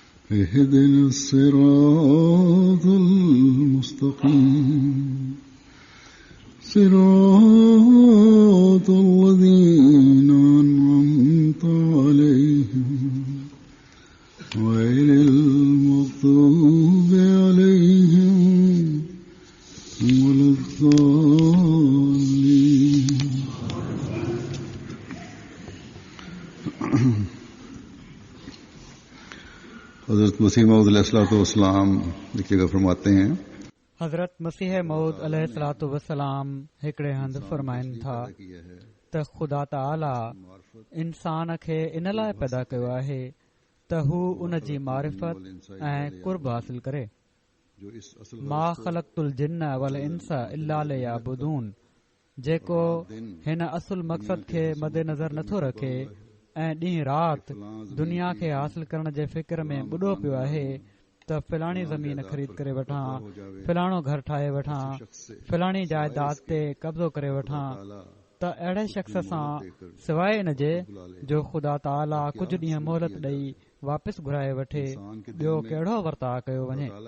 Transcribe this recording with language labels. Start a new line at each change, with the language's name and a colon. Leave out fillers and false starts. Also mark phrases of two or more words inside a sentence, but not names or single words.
Arabic: اهدنا الصراط المستقيم صراط الذين أنعمت عليهم غير المغضوب عليهم ولا الضالين.
Urdu: حضرت مسیح موعود علیہ السلام لکھیے گا فرماتے ہیں,
Sindhi: हज़रत मसीह मऊद अलैहिस्सलातु वस्सलाम हिकिड़े हंधि फरमाइनि था त ख़ुदा ताला इंसान खे इन लाइ पैदा कयो आहे त हू उन जी मारिफत ऐं कुर्ब हासिल करे.
Arabic: ما خلقت الجن والإنس إلا ليعبدون,
Sindhi: जेको हिन असुल मक़सद खे मद्देनज़र नथो रखे ऐं ॾींहुं राति दुनिया खे हासिल करण जे फ़िक्र में ॿुॾो पियो आहे त फिलाणी ज़मीन ख़रीद करे वठां, फिलाणो घर ठाहे वठां, फिलाणी जाइदाद ते कब्ज़ो करे वठां, त अहिड़े शख़्स सां सवाइ इन जे जो ख़ुदा ताला कुझु ॾींहं मोहलत ॾेई वापसि घुराए वठे, ॿियो कहिड़ो वर्ताव कयो वञे.